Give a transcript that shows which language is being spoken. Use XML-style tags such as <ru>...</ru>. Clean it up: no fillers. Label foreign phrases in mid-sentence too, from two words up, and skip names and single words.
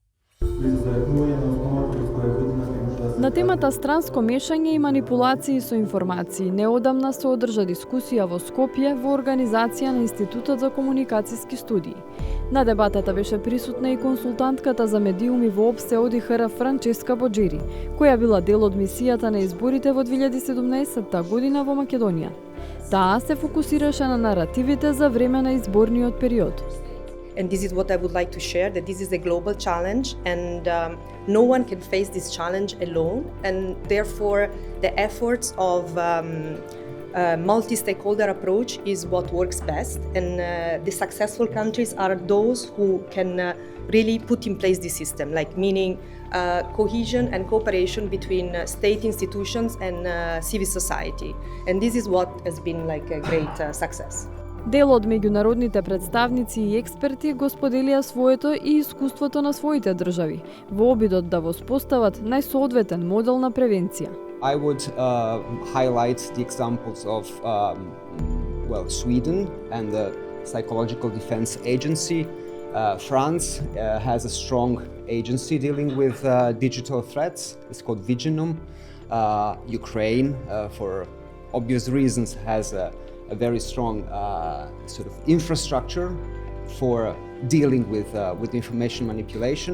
<mk>На темата странско мешање и манипулации со информации неодамна се одржа дискусија во Скопје во организација на Институтот за комуникациски студии. На дебатата беше присутна и консултантката за медиуми во ОПСЕ ОДИХР Франческа Боџери, која била дел од мисијата на изборите во 2017 година во Македонија. Таа се фокусираше на наративите за време на изборниот период.</mk> <en>And this is what I would like to share, that this is a global challenge and no one can face this challenge alone, and therefore the efforts of multi-stakeholder approach is what works best, and the successful countries are those who can really put in place this system, like meaning cohesion and cooperation between state institutions and civil society, and this is what has been like a great success.</en> <mk>Дел од меѓународните представници и експерти го споделија своето и искуството на своите држави во обидот да воспостават најсоодветен модел на превенција.</mk> <en>I would highlight the examples of Sweden and the Psychological Defense Agency. France has a strong agency dealing with digital threats. It's called Viginum. Ukraine, for obvious reasons, has a very strong sort of infrastructure for dealing with information manipulation.</en>